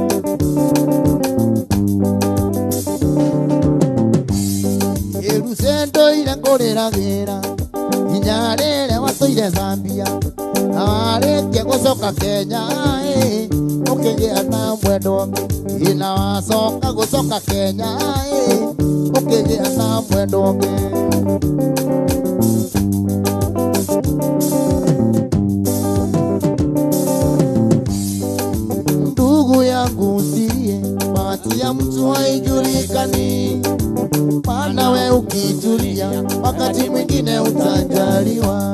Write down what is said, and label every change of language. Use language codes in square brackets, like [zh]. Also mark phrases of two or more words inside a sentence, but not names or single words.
[ki] Yeruse ndoire ngũrĩragĩra nginya rĩrĩa watũire Zambia na warĩkia gũcoka Kenya ũkĩgĩa na mwendwa ũngĩ na wacoka gũcoka Kenya ũkĩgĩa na mwendwa ũngĩ [sw] Ndugu yangu usilie, bahati ya mtu haijulikani, maana we ukitulia wakati mwingine utajaliwa.